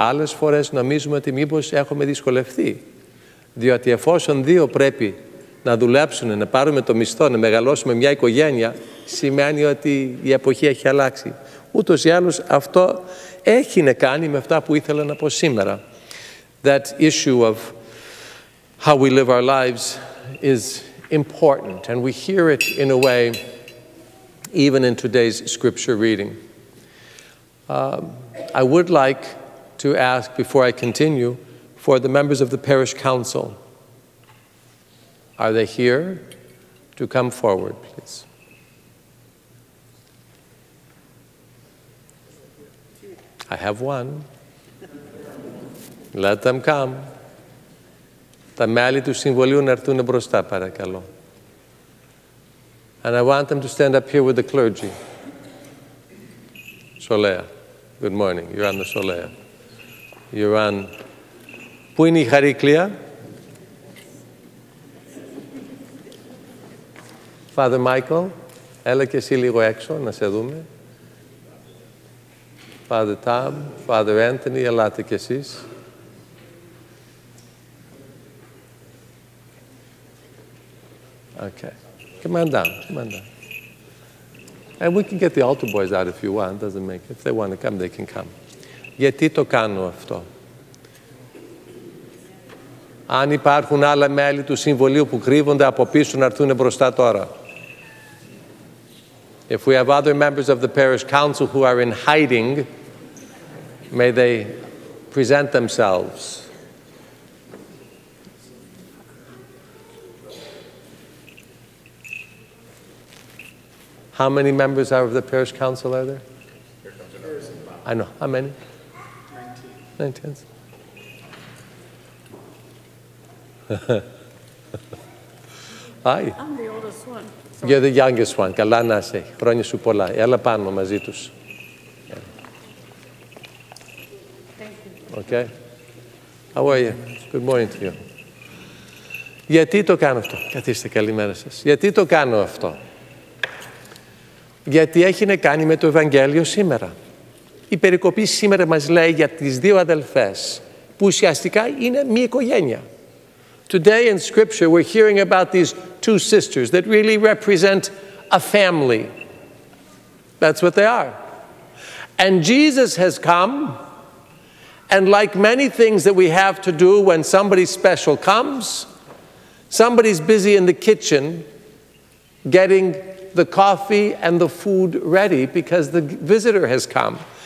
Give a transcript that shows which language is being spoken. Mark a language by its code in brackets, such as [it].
[el] Άλλες φορές νομίζουμε ότι μήπως έχουμε δυσκολευτεί. Διότι εφόσον δύο πρέπει να δουλέψουν, να πάρουμε το μισθό, να μεγαλώσουμε μια οικογένεια, σημαίνει ότι η εποχή έχει αλλάξει. Ούτως ή άλλως αυτό έχει να κάνει με αυτά που ήθελα να πω σήμερα. [en] That issue of how we live our lives is important, and we hear it in a way even in today's scripture reading. I would like to ask, before I continue, for the members of the parish council. Are they here? To come forward, please. I have one. Let them come. [el] Τα μέλη του Συμβουλίου να έρθουν μπροστά, παρακαλώ. [en] And I want them to stand up here with the clergy. Solea. Good morning. You're on the Solea. You're on... [el] Πού είναι η Χαρίκλια? Father Michael, έλα και εσύ λίγο έξω να σε δούμε. Father Tom, Father Anthony, ελάτε και εσείς. [en] Okay. Come on down, come on down. And we can get the altar boys out if you want, doesn't make it. If they want to come, they can come. [el] Γιατί το κάνω αυτό? Αν υπάρχουν άλλα μέλη του Συμβουλίου που κρύβονται από πίσω να έρθουν μπροστά τώρα. [en] If we have other members of the parish council who are in hiding, may they present themselves. How many members of the parish council are there? I know. How many? 19. Hi. I'm the oldest one. So You're the youngest one. [el] Καλά να είσαι. Χρόνια σου πολλά. Έλα πάνω μαζί τους. [en] Thank you. Okay. How are you? Good morning to you. [el] Γιατί το κάνω αυτό? Καθίστε, καλημέρα σας. Γιατί το κάνω αυτό? Γιατί έχει να κάνει με το Ευαγγέλιο σήμερα. Η περικοπή σήμερα μας λέει για τις δύο αδελφές, που ουσιαστικά είναι μία οικογένεια. [en] Today in Scripture we're hearing about these two sisters that really represent a family. That's what they are. And Jesus has come, and like many things that we have to do when somebody special comes, somebody's busy in the kitchen getting the coffee and the food ready because the visitor has come.